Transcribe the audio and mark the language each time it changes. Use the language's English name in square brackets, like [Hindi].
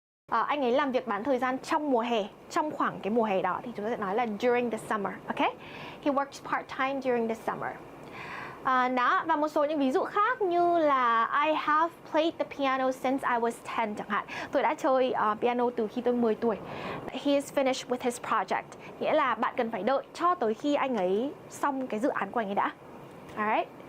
[Vietnamese] Anh ấy làm việc bán thời gian trong mùa hè, trong khoảng cái mùa hè đó thì chúng ta sẽ nói là [English] during the summer, ok? He works part-time during the summer. [Vietnamese] Đó, và một số những ví dụ khác như là [English] I have played the piano since I was 10 [Vietnamese] chẳng hạn. Tôi đã chơi piano từ khi tôi 10 tuổi. [English] He is finished with his project, [Vietnamese] nghĩa là bạn cần phải đợi cho tới khi anh ấy xong cái dự án của anh ấy đã. Alright.